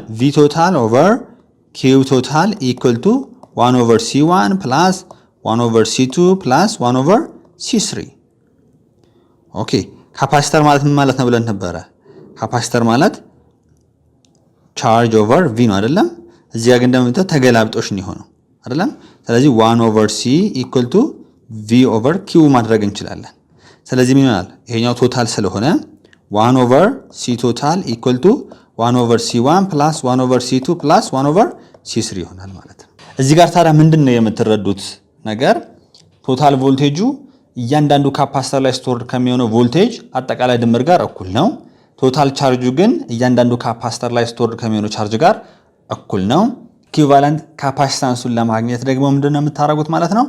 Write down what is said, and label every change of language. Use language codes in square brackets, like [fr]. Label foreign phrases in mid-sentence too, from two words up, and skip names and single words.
[en] v total over q total equal to 1 over C1 plus 1 over C2 plus 1 over C3። [am] ኦኬ ካፓሲተር ማለት ምን ማለት ነው ብለን ነበረ? ካፓሲተር ማለት [en] charge over V [am] ነው አይደለም? እዚህ ጋር ግን እንደምታዩት ተገላብጦሽ ነው የሆነው አይደለም? ስለዚህ [en] 1 over C equal to V over Q [am] ማድረግ እንችላለን። ስለዚህ ምን ይሆናል? ይሄኛው ቶታል ስለሆነ [en] 1 over C ቶታል equal to 1 over C1 plus 1 over C2 plus 1 over C3 [am] ይሆናል ማለት ነው። እዚህ ጋር ታዲያ ምንድነው የምትረዱት ነገር? ቶታል ቮልቴጁ እያንዳንዱ ካፓሲተር ላይ ስቶርድ ከሚሆነው ቮልቴጅ አጠቃላይ ድምር ጋር እኩል ነው። ቶታል ቻርጁ ግን እያንዳንዱ ካፓሲተር ላይ ስቶርድ ከሚሆነው ቻርጅ ጋር እኩል ነው። [en] equivalent capacitance [am] ለማግኘት ደግሞ ምንድነው የምታደርጉት ማለት ነው?